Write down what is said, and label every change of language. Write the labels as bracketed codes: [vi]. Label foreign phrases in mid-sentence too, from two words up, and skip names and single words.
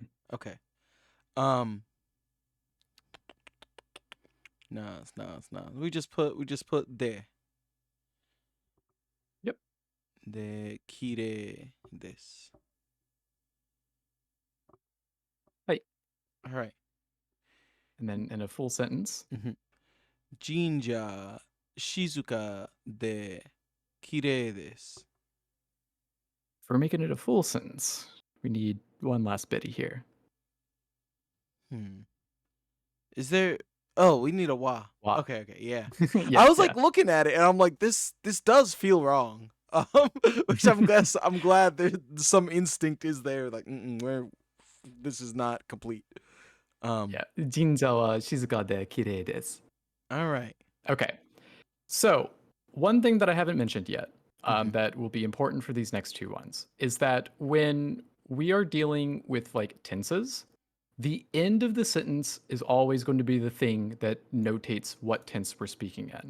[en] Okay. No, it's not. We just put de. Yep. [ja] で綺麗 [en] this. [ja] はい。 [en] All right. And then in a full sentence. [ja] 神社 静か で 綺麗 です. [en] For making it a full sentence, we need one last bitty here. Is there... Oh, we need a wa. Wa. Okay, yeah. Yeah, I was like yeah. looking at it and I'm like, this does feel wrong. Which I'm glad there's some instinct is there, like this is not complete. Yeah. [ja] 神社は静かで綺麗です。 [en] All right. Okay. So, one thing that I haven't mentioned yet, Mhm. that will be important for these next two ones is that when we are dealing with like tenses, the end of the sentence is always going to be the thing that notates what tense we're speaking in.